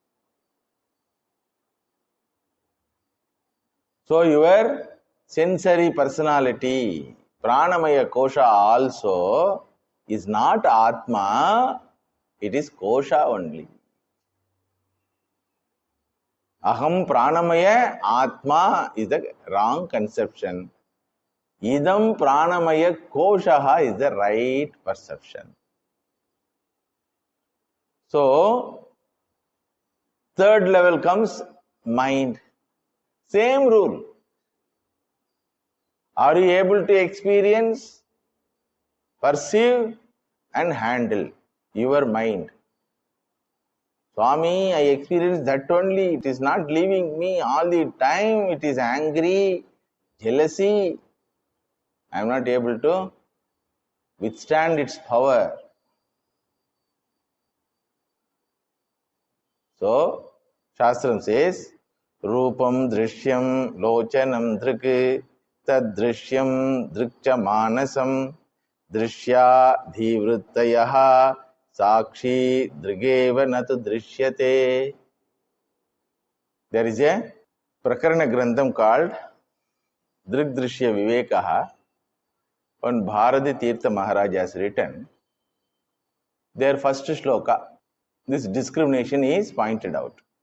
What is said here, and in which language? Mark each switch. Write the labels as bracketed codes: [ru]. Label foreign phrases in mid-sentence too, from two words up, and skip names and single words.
[en] So your sensory personality, [sa] pranamaya kosha [en] also is not Atma, it is kosha only. [sa] Aham pranamaya Atma [en] is the wrong conception. [sa] Idam pranamaya koshaha [en] is the right perception. So, third level comes mind. Same rule. Are you able to experience, perceive and handle your mind? Swami, I experience that only. It is not leaving me all the time. It is angry, jealousy. I am not able to withstand its power. So, [sa] Shastram says, Rupam Drishyam Lochanam Drik Tad Drishyam Drikcha Manasam Drishya Dhivruttayaha Sakshi Drigeva Natu Drishyate. [en] There is a [sa] Prakarana Grantham [en] called Drig-Drishya Viveka, on Bharati Tirtha Maharaj has written. Their first shloka, this discrimination is pointed out.